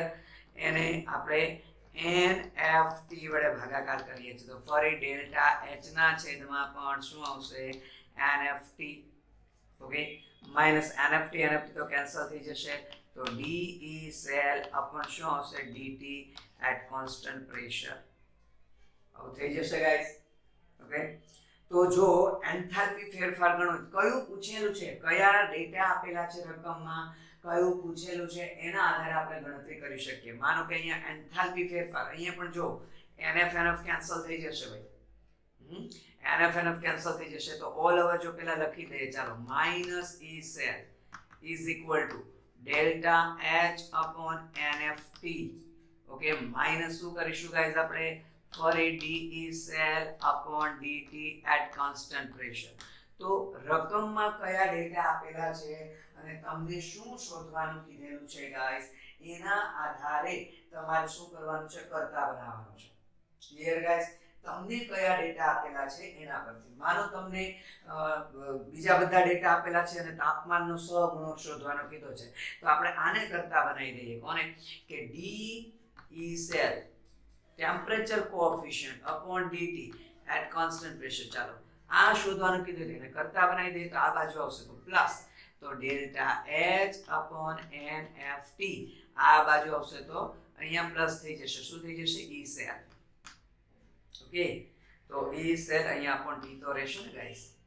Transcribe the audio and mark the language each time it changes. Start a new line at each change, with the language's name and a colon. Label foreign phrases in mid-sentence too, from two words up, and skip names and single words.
Gujarati: એને આપણે NFT વડે ભાગાકાર કરીએ છીએ તો ફરી ડેલ્ટા H ના છેદમાં પણ શું આવશે? NFT.
English: okay, minus
Gujarati: NFT તો કેન્સલ થઈ જશે.
English: તો DE cell upon
Gujarati: શું આવશે?
English: dt at constant pressure.
Gujarati: આવું થઈ જશે ગાઈસ. ઓકે, તો જો એન્થાલ્પી ફેરફાર ગણો, કયું પૂછેલું છે, કયા ડેટા આપેલા છે રકમમાં, કયું પૂછેલું છે, એના આધારે આપણે ગણતરી કરી શકીએ. માનો કે અહીંયા એન્થાલ્પી ફેરફાર, અહીંયા પણ જો NF કેન્સલ થઈ જશે ભાઈ. NF કેન્સલ થઈ જશે તો
English: all over
Gujarati: જો પેલા લખી દઈએ. ચાલો,
English: minus E cell is equal to delta H upon NFT. okay, minus
Gujarati: શું કરીશું ગાઈઝ આપણે?
English: ફરી DE cell upon dt at constant pressure.
Gujarati: તો રકમમાં કયા ડેટા આપેલા છે અને તમને શું શોધવાનું કીધેલું છે ગાઈસ, એના આધારે તમારે શું કરવાનું છે? કરતા બનાવવાનું છે.
English: clear guys?
Gujarati: તમને કયા ડેટા આપેલા છે એના પરથી. માનો તમને બીજા બધા ડેટા આપેલા છે અને તાપમાનનો સહગુણક શોધવાનો કીધો છે તો આપણે આને કરતા બનાવી દઈએ. કોને? કે
English: DE cell temperature coefficient upon dt at constant pressure.
Gujarati: ચાલો, આ શોધવાનું કીધું એને કરતા બનાવી દઈએ તો આ બાજુ આવશે તો પ્લસ. તો
English: delta H upon NFT
Gujarati: આ બાજુ આવશે તો અહીંયા પ્લસ થઈ જશે. શું થઈ જશે? E cell. ઓકે, તો E cell અહીંયા
English: upon T
Gujarati: તો રહેશે ને ગાઈસ.